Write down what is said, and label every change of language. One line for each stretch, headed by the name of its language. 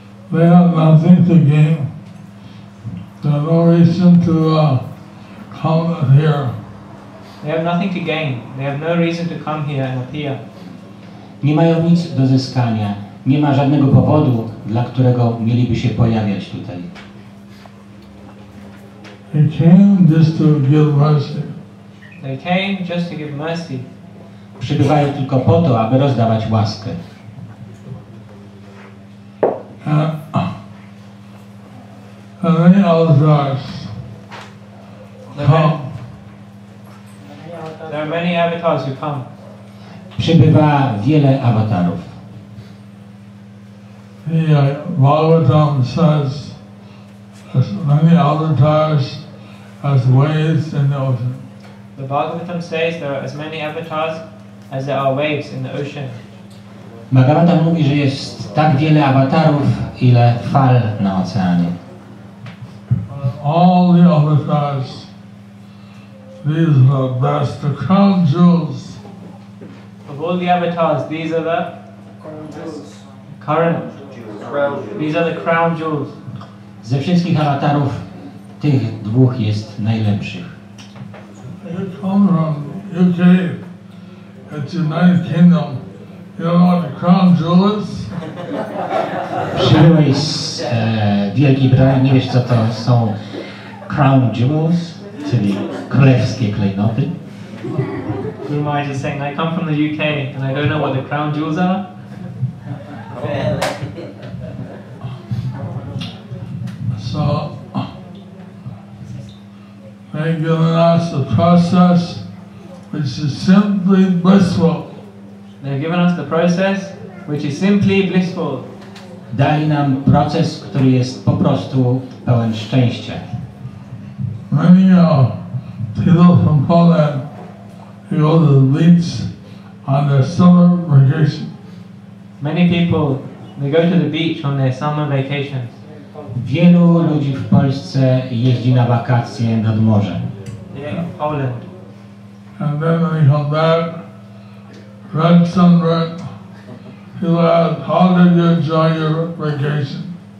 English: They have nothing to gain. They have no reason to come here. They have nothing to gain. They have no reason to come here and appear.
Polish: Nie mają nic do zyskania. Nie ma żadnego powodu, dla którego mieliby się pojawiać tutaj.
English: They came just to give mercy. They came just to give mercy.
Polish: Przybywają tylko po to, aby rozdawać łaskę.
English: And many avatars come. There are many avatars who come.
Polish: Przybywa wiele awatarów.
English: The Bhagavatam says as many avatars as waves in the ocean. The Bhagavatam says there are as many avatars as there are waves in the ocean.
Polish: Bhagavatam mówi, że jest tak wiele awatarów, ile fal na oceanie.
English: All the avatars, these are the best, the crown jewels. Of all the avatars, these are the current. These are the crown jewels.
Polish: Ze wszystkich awatarów tych dwóch jest najlepszych.
English: You come from UK, it's United Kingdom. You don't know what the crown jewel is?
Polish: Przybyłeś z Wielkiej Brytanii, nie wiesz co to są
English: crown jewels,
Polish: czyli królewskie klejnoty.
English: Guru Maharaj is saying, I come from the UK and I don't know what the crown jewels are. So, they've given us the process which is simply blissful. They've given us the process which is simply blissful. Dali nam proces, który jest po prostu pełen szczęścia. Many people from Poland who go to the beach on their summer vacation. Many people, they go to the beach on their summer vacations.
Polish: Wielu ludzi w Polsce jeździ na wakacje nad morze.
English: Yeah, Poland. And then when they come back, red sunburn, people ask, how did you enjoy your vacation?